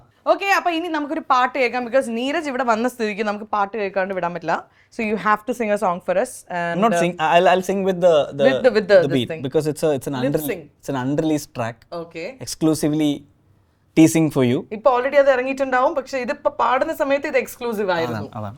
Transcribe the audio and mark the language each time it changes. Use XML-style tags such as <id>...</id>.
<ml>Okay, അപ്പൊ ഇനി നമുക്കൊരു പാട്ട് കേൾക്കാം. ബിക്കോസ് നീരജ് ഇവിടെ വന്ന സ്ഥിതിക്ക് നമുക്ക് പാട്ട് കേൾക്കാണ്ട് വിടാൻ പറ്റില്ല.</ml> <en>So you have to sing a song for us. Not sing. I'll sing with the beat because it's an unreleased track. Okay. Exclusively teasing for you.</en> <ml>ഇപ്പൊ ഓൾറെഡി അത് ഇറങ്ങിയിട്ടുണ്ടാവും, പക്ഷെ ഇതിപ്പോ പാടുന്ന സമയത്ത് ഇത് എക്സ്ക്ലൂസീവ് ആയിരുന്നു.</ml>